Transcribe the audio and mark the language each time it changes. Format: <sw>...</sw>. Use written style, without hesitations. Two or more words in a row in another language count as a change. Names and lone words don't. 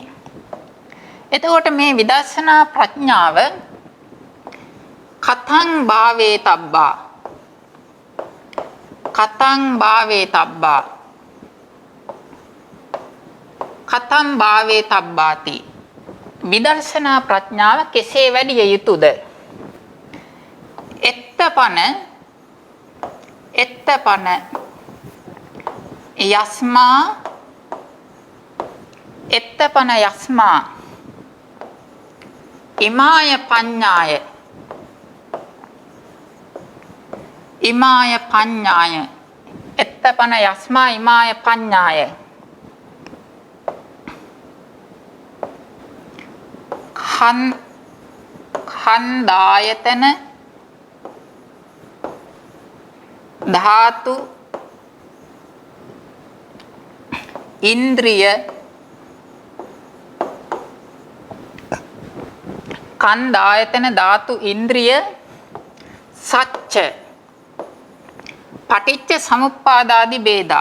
<si>එතකොට මේ විදර්ශනා ප්‍රඥාව</si> <pi>කතං භාවේ තබ්බාති.</pi> <si>විදර්ශනා ප්‍රඥාව කෙසේ වැඩි යුතුද?</si> <pi>එත්තපන යස්මා ඉමාය පඤ්ඤාය එත්තපන යස්මා ඉමාය පඤ්ඤාය ඛණ්ඩායතන ධාතු ඉන්ද්‍රිය කණ්ඩායතන ධාතු ඉන්ද්‍රිය සච්ච පටිච්ච සමුප්පාදාදි ભેදා.</pi>